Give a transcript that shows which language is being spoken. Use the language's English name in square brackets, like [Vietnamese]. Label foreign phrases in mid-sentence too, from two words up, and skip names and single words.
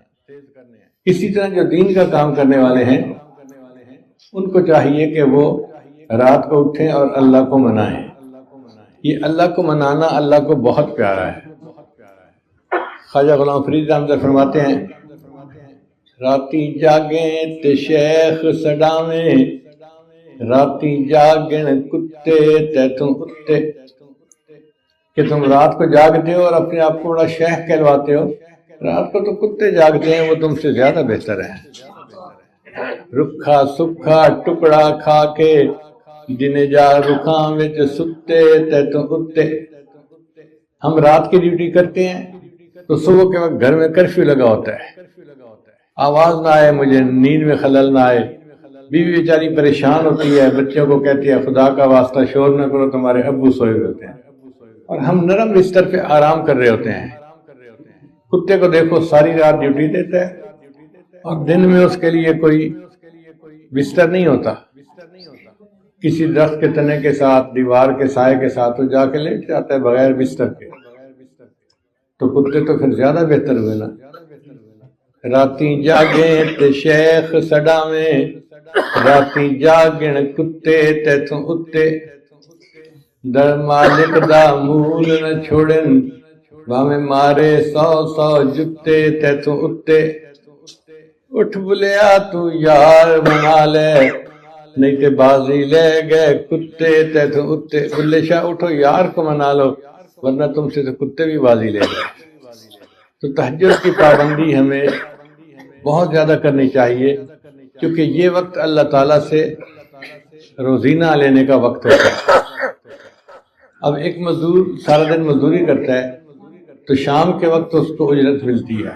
[Urdu] اسی طرح جو دین کا کام کرنے والے ہیں ان کو چاہیے کہ وہ رات کو اٹھیں اور اللہ کو منائیں۔ یہ اللہ کو منانا اللہ کو بہت پیارا ہے۔ خواجہ غلام فرید احمد فرماتے ہیں [Punjabi] راتی جاگیں تے شیخ سڈاویں، راتی جاگن کتے تے تم اتے، [Urdu] کہ تم رات کو جاگتے ہو اور اپنے آپ کو بڑا شیخ کہلواتے ہو، رات کو تو کتے جاگتے ہیں، وہ تم سے زیادہ بہتر ہیں۔ [Punjabi] رکھا سکھا ٹکڑا کھا کے جنہیں جا رکھاں وچ ستے تے تم اتے۔ [Urdu] ہم رات کی ڈیوٹی کرتے ہیں تو صبح کے وقت گھر میں کرفیو لگا ہوتا ہے، آواز نہ آئے، مجھے نیند میں خلل نہ آئے، بیوی بیچاری پریشان ہوتی ہے، بچوں کو کہتی ہے خدا کا واسطہ شور نہ کرو، تمہارے ابو سوئے ہوئے ہوتے ہیں، اور ہم نرم بستر پہ آرام کر رہے ہوتے ہیں۔ کتے کو دیکھو ساری رات ڈیوٹی دیتا ہے اور دن میں اس کے لیے کوئی بستر نہیں ہوتا، کسی درخت کے تنے کے ساتھ، دیوار کے سائے کے ساتھ وہ جا کے لیٹ جاتا ہے بغیر بستر کے۔ تو کتے تو پھر زیادہ بہتر ہوئے نا۔ [Punjabi] راتی جاگیں تے شیخ سڈاویں، راتی جاگن کتے تے توں اتے، در مالک دا مول نہ چھوڑن، بھاویں مارے 100 جتے تے توں اتے۔ اٹھ بلیا تو یار بنا لے، نہیں تے بازی لے گئے کتے تے توں اتے۔ [Urdu] بلے شاہ اٹھو یار کو منا لو، ورنہ تم سے تو کتے بھی بازی لے گئے۔ تو تہجد کی پابندی ہمیں بہت زیادہ کرنی چاہیے، کیونکہ یہ وقت اللہ تعالیٰ سے روزینہ لینے کا وقت ہوتا ہے۔ اب ایک مزدور سارا دن مزدوری کرتا ہے تو شام کے وقت اس کو اجرت ملتی ہے۔